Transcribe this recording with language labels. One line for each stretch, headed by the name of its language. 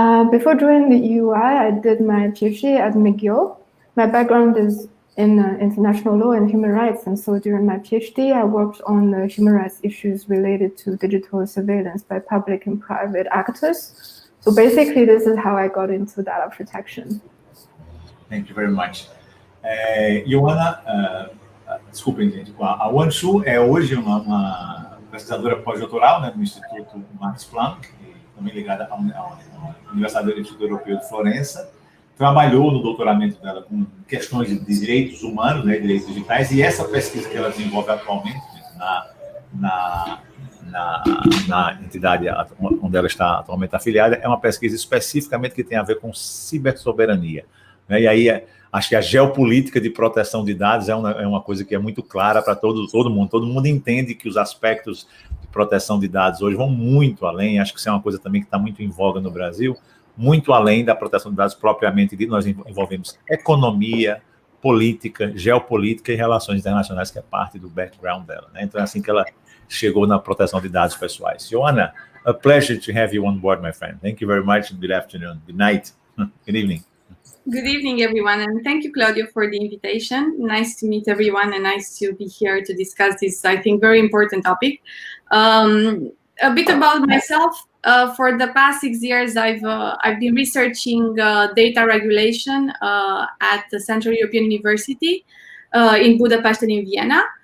English: Before joining the EUI, I did my PhD at McGill. My background is in international law and human rights, and so during my PhD, I worked on the human rights issues related to digital surveillance by public and private actors. So basically, this is how I got into data protection. Thank you very much.
Portuguese: Ioanna, desculpem, gente, a Wanshu é hoje uma pesquisadora pós-doutoral no Instituto Max Planck, também ligada à Universidade do Instituto Europeu de Florença. Trabalhou no doutoramento dela com questões de direitos humanos, direitos digitais, e essa pesquisa que ela desenvolve atualmente na entidade onde ela está atualmente afiliada é uma pesquisa especificamente que tem a ver com cibersoberania. E aí, acho que a geopolítica de proteção de dados é uma coisa que é muito clara para todo mundo. Todo mundo entende que os aspectos de proteção de dados hoje vão muito além. Acho que isso é uma coisa também que está muito em voga no Brasil, muito além da proteção de dados propriamente dita. Nós envolvemos economia, política, geopolítica e relações internacionais, que é parte do background dela, né? Então é assim que ela chegou na proteção de dados pessoais.
English: Ioanna, a pleasure to have you on board, my friend. Thank you very much, and good afternoon, good night, good evening. Good evening, everyone, and thank you, Claudio, for the invitation. Nice to meet everyone, and nice to be here to discuss this, I think, very important topic. A bit about myself. For the past 6 years, I've been researching data regulation at the Central European University in Budapest and in Vienna.